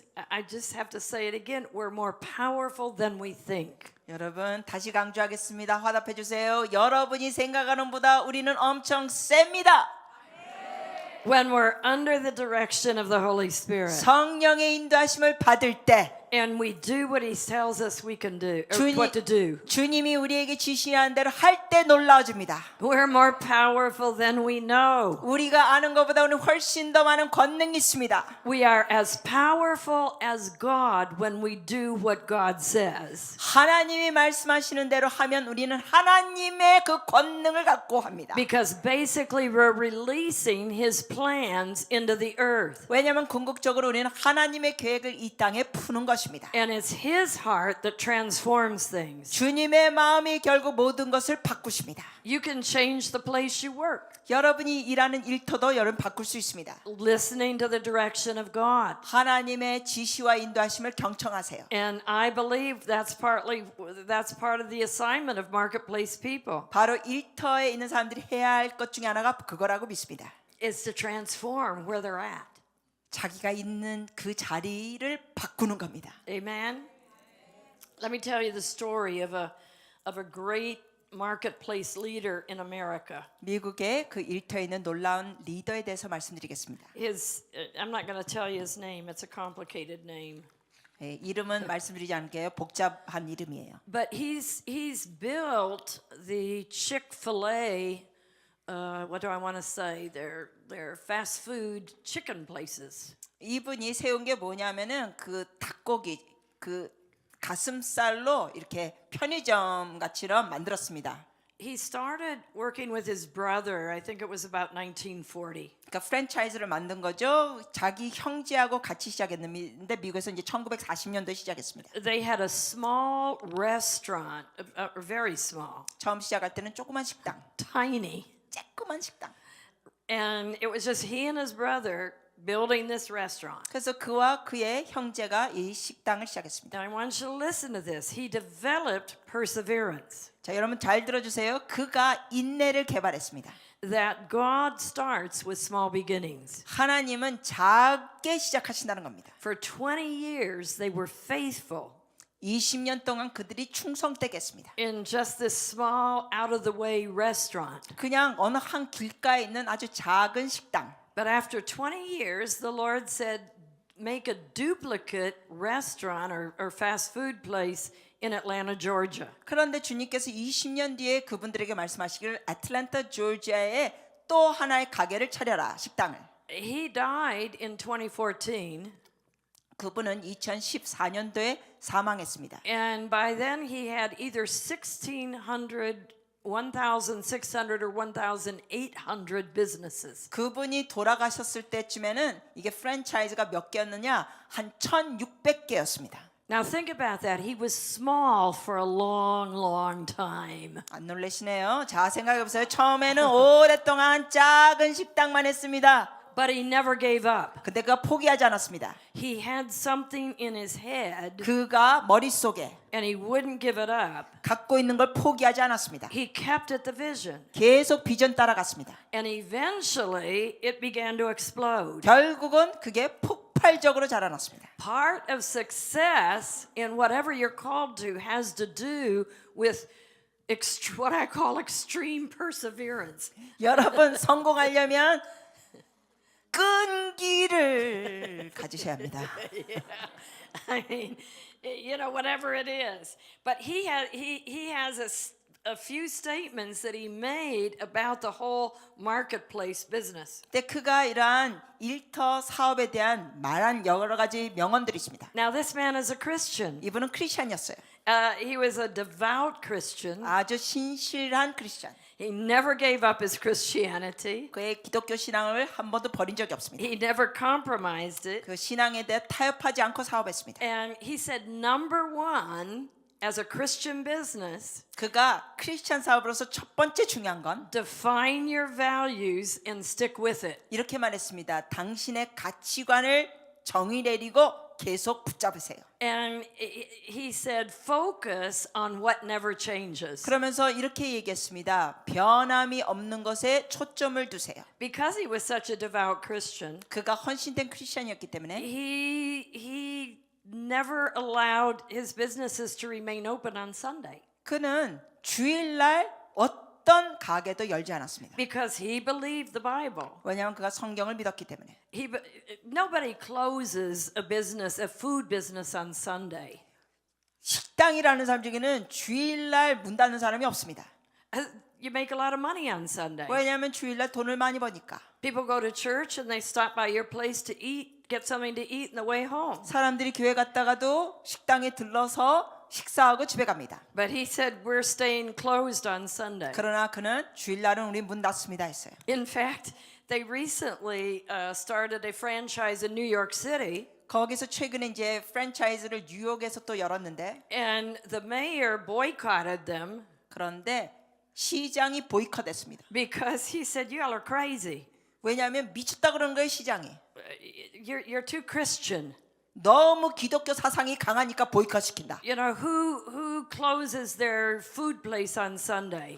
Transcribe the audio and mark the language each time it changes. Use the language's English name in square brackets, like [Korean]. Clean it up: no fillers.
[English] I just have to say it again. We're more powerful than we think. [Korean] 여러분 다시 강조하겠습니다. 화답해 주세요. 여러분이 생각하는 보다 우리는 엄청 셉니다. [English] When we're under the direction of the Holy Spirit [Korean] 성령의 인도하심을 받을 때 [English] and we do what He tells us we can do, or what to do, [Korean] 주님이 우리에게 지시하는 대로 할 때 놀라워집니다. [English] we're more powerful than we know. [Korean] 우리가 아는 것보다 우리는 훨씬 더 많은 권능이 있습니다. [English] We are as powerful as God when we do what God says. [Korean] 하나님이 말씀하시는 대로 하면 우리는 하나님의 그 권능을 갖고 합니다. [English] Because basically we're releasing His plans into the earth. [Korean] 왜냐하면 궁극적으로 우리는 하나님의 계획을 이 땅에 푸는 것입니다. [English] And it's His heart that transforms things. [Korean] 주님의 마음이 결국 모든 것을 바꾸십니다. [English] You can change the place you work. [Korean] 여러분이 일하는 일터도 여러분 바꿀 수 있습니다. [English] Listening to the direction of God. [Korean] 하나님의 지시와 인도하심을 경청하세요. [English] And I believe that's part of the assignment of marketplace people. [Korean] 바로 일터에 있는 사람들이 해야 할 것 중에 하나가 그거라고 믿습니다. [English] Is to transform where they're at. [Korean] 자기가 있는 그 자리를 바꾸는 겁니다. [English] Amen. Let me tell you the story of a great marketplace leader in America. [Korean] 미국의 그 일터에 있는 놀라운 리더에 대해서 말씀드리겠습니다. [English] I'm not going to tell you his name. It's a complicated name. [Korean] 이름은 말씀드리지 않을게요. 복잡한 이름이에요. [English] But he's built the Chick-fil-A. What do I want to say? They're fast food chicken places. [Korean] 이분이 세운 게 뭐냐면은 그 닭고기 그 가슴살로 이렇게 편의점 같이럼 만들었습니다. [English] He started working with his brother. I think it was about 1940. [Korean] 그러니까 프랜차이즈를 만든 거죠. 자기 형제하고 같이 시작했는데 미국에서 이제 1940년도에 시작했습니다. [English] They had a small restaurant, very small, [Korean] 처음 시작할 때는 조그만 식당, [English] tiny. [Korean] 쬐끄만 식당. [English] And it was just he and his brother building this restaurant. [Korean] 그래서 그와 그의 형제가 이 식당을 시작했습니다. [English] Now I want you to listen to this. He developed perseverance. [Korean] 자, 여러분 잘 들어주세요. 그가 인내를 개발했습니다. [English] That God starts with small beginnings. [Korean] 하나님은 작게 시작하신다는 겁니다. [English] For 20 years, they were faithful [Korean] 20년 동안 그들이 충성되게 했습니다. [English] in just this small, out of the way restaurant. [Korean] 그냥 어느 한 길가에 있는 아주 작은 식당. [English] But after 20 years, the Lord said, make a duplicate restaurant or fast food place in Atlanta, Georgia. [Korean] 그런데 주님께서 20년 뒤에 그분들에게 말씀하시기를 애틀랜타 조지아에 또 하나의 가게를 차려라, 식당을. [English] He died in 2014, [Korean] 그분은 2014년도에 사망했습니다. [English] and by then he had either 1,600, 1,600, or 1,800 businesses. [Korean] 그분이 돌아가셨을 때쯤에는 이게 프랜차이즈가 몇 개였느냐? 한 1,600개였습니다. [English] Now think about that. He was small for a long, long time. [Korean] 안 놀라시네요. 자, 생각해 보세요. 처음에는 오랫동안 작은 식당만 했습니다. [English] But he never gave up. [Korean] 근데 그가 포기하지 않았습니다. [English] He had something in his head [Korean] 그가 머릿속에 [English] and he wouldn't give it up. [Korean] 갖고 있는 걸 포기하지 않았습니다. [English] He kept at the vision. [Korean] 계속 비전 따라갔습니다. [English] And eventually it began to explode. [Korean] 결국은 그게 폭발적으로 자라났습니다. [English] Part of success in whatever you're called to has to do with what I call extreme perseverance. [Korean] 여러분 성공하려면 끈기를 가지셔야 합니다. [English] I mean, you know, whatever it is. But he has a few statements that he made about the whole marketplace business. [Korean] 근데 그가 이러한 일터 사업에 대한 말한 여러 가지 명언들이 있습니다. [English] Now, this man is a Christian. [Korean] 이분은 크리스천이었어요. [English] He was a devout Christian. [Korean] 아주 신실한 크리스천. [English] He never gave up his Christianity. [Korean] 그의 기독교 신앙을 한 번도 버린 적이 없습니다. [English] He never compromised it. [Korean] 그 신앙에 대해 타협하지 않고 사업했습니다. [English] And he said, number one, as a Christian business, [Korean] 그가 크리스천 사업으로서 첫 번째 중요한 건 [English] define your values and stick with it. [Korean] 이렇게 말했습니다. 당신의 가치관을 정의 내리고 계속 붙잡으세요. [English] And he said, focus on what never changes. [Korean] 그러면서 이렇게 얘기했습니다. 변함이 없는 것에 초점을 두세요. [English] Because he was such a devout Christian, [Korean] 그가 헌신된 크리스천이었기 때문에 [English] he never allowed his businesses to remain open on Sunday. [Korean] 그는 주일날 어떤 가게도 열지 않았습니다. [English] Because he believed the Bible. [Korean] 왜냐하면 그가 성경을 믿었기 때문에. [English] Nobody closes a food business on Sunday. [Korean] 식당이라는 사람 중에는 주일날 문 닫는 사람이 없습니다. [English] You make a lot of money on Sunday. [Korean] 왜냐하면 주일날 돈을 많이 버니까. [English] People go to church and they stop by your place to eat, get something to eat on the way home. [Korean] 사람들이 교회 갔다가도 식당에 들러서 식사하고 집에 갑니다. [English] But he said we're staying closed on Sunday. [Korean] 그러나 그는 주일날은 우리 문 닫습니다 했어요. [English] In fact, they recently started a franchise in New York City. [Korean] 거기서 최근에 이제 프랜차이즈를 뉴욕에서 또 열었는데 [English] And the mayor boycotted them [Korean] 그런데 시장이 보이콧했습니다. [English] because he said, you all are crazy. [Korean] 왜냐하면 미쳤다 그러는 거예요 시장이. [English] You're too Christian. [Korean] 너무 기독교 사상이 강하니까 보이콧시킨다. [English] You know, who closes their food place on Sunday?